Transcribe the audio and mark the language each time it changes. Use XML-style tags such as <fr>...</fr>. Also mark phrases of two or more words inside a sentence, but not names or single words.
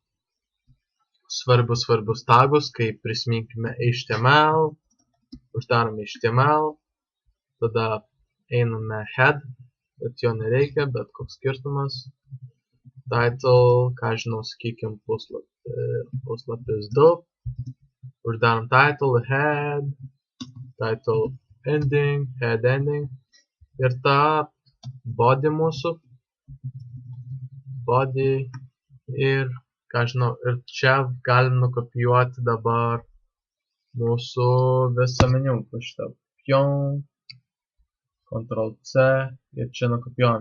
<lt>svarbius tagus, kaip prisiminkime HTML, uždarome HTML, tada einame head, bet jo nereikia, bet koks skirtumas, title, ką žinau, sakykim, puslapis 2, uždarom title, head,</lt> <en>title ending, head ending,</en> <lt>ir tą body mūsų, body ir, ką žinau, ir čia galim nukopijuoti dabar mūsų visą meniu, šitą pion, Ctrl C ir čia nukopijuojam.</lt>